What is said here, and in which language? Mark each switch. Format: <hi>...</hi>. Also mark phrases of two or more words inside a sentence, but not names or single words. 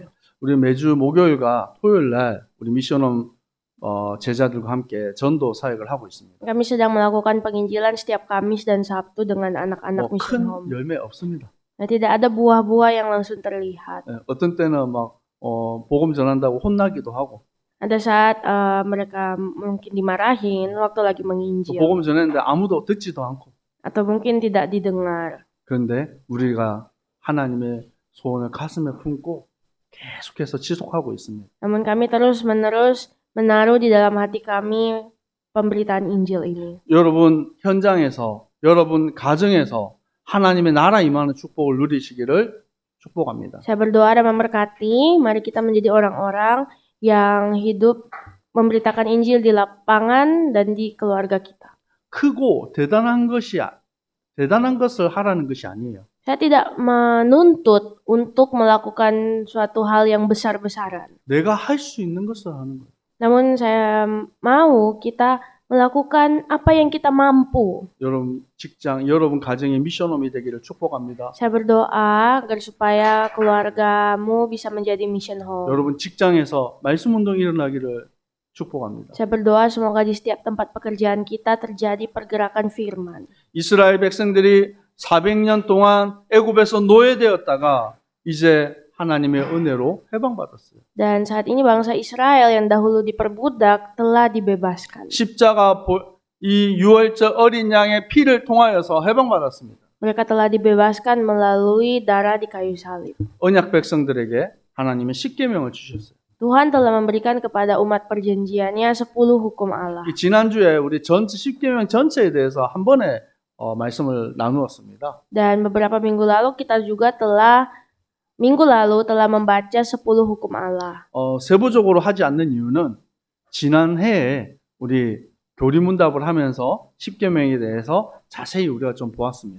<ko>우리 매주 목요일과 토요일 날 우리 미션홈 제자들과 함께 전도 사역을 하고 있습니다.</ko> <id>Kami sedang melakukan penginjilan setiap Kamis dan Sabtu dengan anak-anak Mission</id> <ko>큰</ko> <en>Home.</en> <ko>열매 없습니다.</ko> <id>Nah, tidak ada buah-buah yang langsung terlihat.</id> <ko>어떤 때는 막 복음 전한다고 혼나기도 하고</ko> <id>Ada saat mereka mungkin dimarahin waktu lagi</id> <ko>또</ko> <id>menginjil,</id> <ko>복음 전했는데 아무도 듣지도 않고</ko> <id>atau mungkin tidak didengar.</id> <ko>그런데 우리가 하나님의 소원을 가슴에 품고 계속해서 지속하고 있습니다.</ko> <id>Namun kami terus-menerus menaruh di dalam hati kami pemberitaan Injil ini.</id> <ko>여러분 현장에서 여러분 가정에서 하나님의 나라 임하는 축복을 누리시기를 축복합니다.</ko> <id>Saya berdoa dan memberkati, mari kita menjadi orang-orang yang hidup memberitakan Injil di lapangan dan di keluarga kita.</id> <ko>크고 대단한 것을 하라는 것이 아니에요.</ko> <id>Saya tidak menuntut untuk melakukan suatu hal yang besar-besaran.</id> <ko>내가 할 수 있는 것을 하는 거예요.</ko> <id>Namun saya mau kita melakukan apa yang kita mampu.</id> <ko>여러분 직장, 여러분 가정의 미션홈이 되기를 축복합니다.</ko> <id>Saya berdoa agar supaya keluargamu bisa menjadi</id> <en>mission home.</en> <ko>여러분 직장에서 말씀 운동 일어나기를 축복합니다.</ko> <id>Saya berdoa semoga di setiap tempat pekerjaan kita terjadi pergerakan firman.</id> <ko>이스라엘 백성들이 400년 동안 애굽에서 노예되었다가 이제 하나님의 은혜로 해방받았어요.</ko> <id>Dan saat ini bangsa Israel yang dahulu diperbudak telah dibebaskan.</id> <ko>십자가 이 유월절 어린 양의 피를 통하여서 해방받았습니다.</ko> <id>Mereka telah dibebaskan melalui darah di kayu salib.</id> <ko>언약 백성들에게 하나님의 십계명을 주셨어요.</ko> <id>Tuhan telah memberikan kepada umat perjanjiannya 10 hukum Allah.</id> <ko>지난주에 우리 십계명 전체에 대해서 한 번에 말씀을 나누었습니다.</ko> <id>Dan beberapa minggu lalu kita juga minggu lalu telah membaca 10 hukum Allah.</id> <ko>세부적으로 하지 않는 이유는 지난해에 우리 교리문답을 하면서 십계명에 대해서 자세히 우리가 좀 보았습니다.</ko>